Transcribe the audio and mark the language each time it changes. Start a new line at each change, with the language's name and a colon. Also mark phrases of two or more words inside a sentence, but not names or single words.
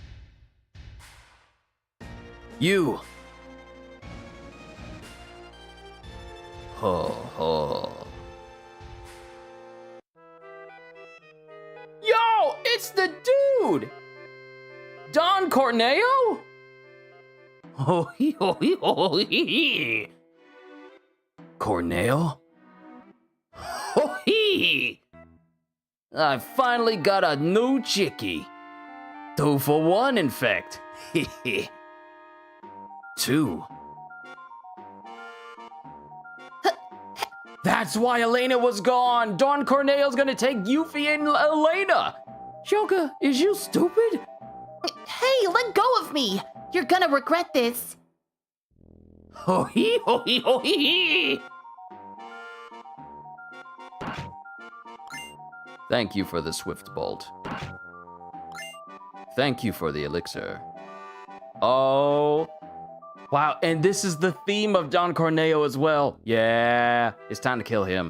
English: You. Ho ho. Yo, it's the dude! Don Corneo? Ho hee ho hee ho hee. Corneo? Ho hee! I finally got a new chickie. 2 for 1, in fact. Hee 2. That's why Elena was gone. Don Corneo's gonna take Yuffie and Elena. Joker, is you stupid? Hey, let go of me! You're gonna regret this. Ho hee ho hee ho hee. Thank you for the swift bolt. Thank you for the elixir. Oh. Wow, and this is the theme of Don Corneo as well. Yeah, it's time to kill him.